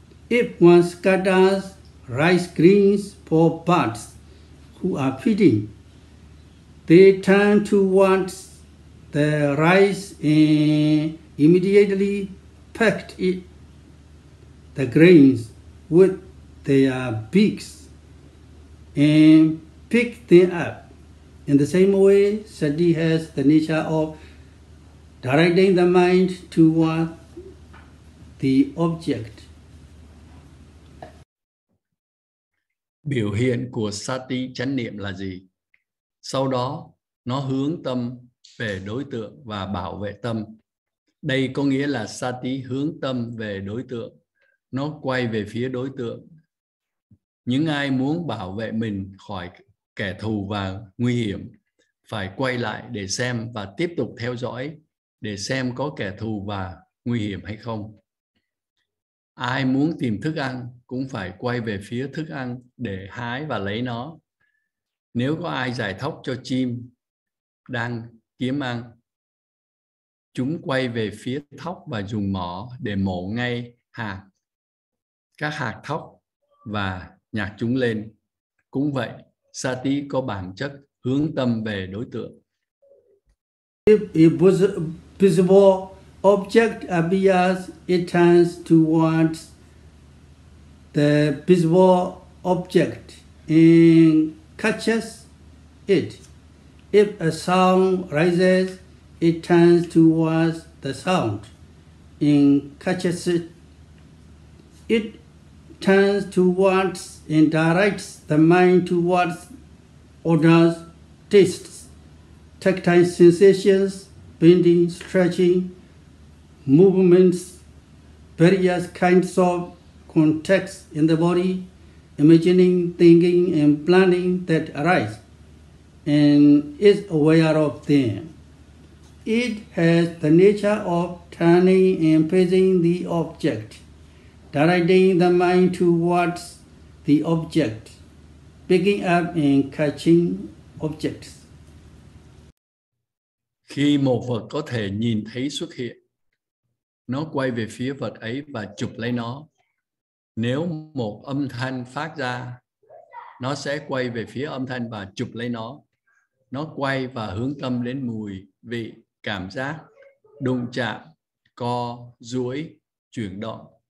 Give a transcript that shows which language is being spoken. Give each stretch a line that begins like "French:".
English: If one scatters rice grains for birds who are feeding, they turn towards the rice and immediately pecked the grains with their beaks and pick them up. In the same way, sati has the nature of directing the mind toward the object.
Vietnamese: Biểu hiện của sati chánh niệm là gì? Sau đó, nó hướng tâm về đối tượng và bảo vệ tâm. Đây có nghĩa là sati hướng tâm về đối tượng. Nó quay về phía đối tượng. Những ai muốn bảo vệ mình khỏi kẻ thù và nguy hiểm phải quay lại để xem và tiếp tục theo dõi để xem có kẻ thù và nguy hiểm hay không. Ai muốn tìm thức ăn cũng phải quay về phía thức ăn để hái và lấy nó. Nếu có ai giải thóc cho chim đang kiếm ăn, chúng quay về phía thóc và dùng mỏ để mổ ngay các hạt thóc và nhặt chúng lên. Cũng vậy, sati có bản chất hướng tâm về đối tượng.
English: If a visible object appears, it turns towards the visible object and catches it. If a sound rises, it turns towards the sound and catches it. It turns towards and directs the mind towards odors, tastes, tactile sensations, bending, stretching, movements, various kinds of contacts in the body, imagining, thinking, and planning that arise, and is aware of them. It has the nature of turning and facing the object, directing the mind towards the object, picking up and catching objects.
Vietnamese: Khi một vật có thể nhìn thấy xuất hiện, nó quay về phía vật ấy và chụp lấy nó. Nếu một âm thanh phát ra, nó sẽ quay về phía âm thanh và chụp lấy nó. Nó quay và hướng tâm đến mùi, vị, cảm giác, đụng chạm, co, duỗi, chuyển động.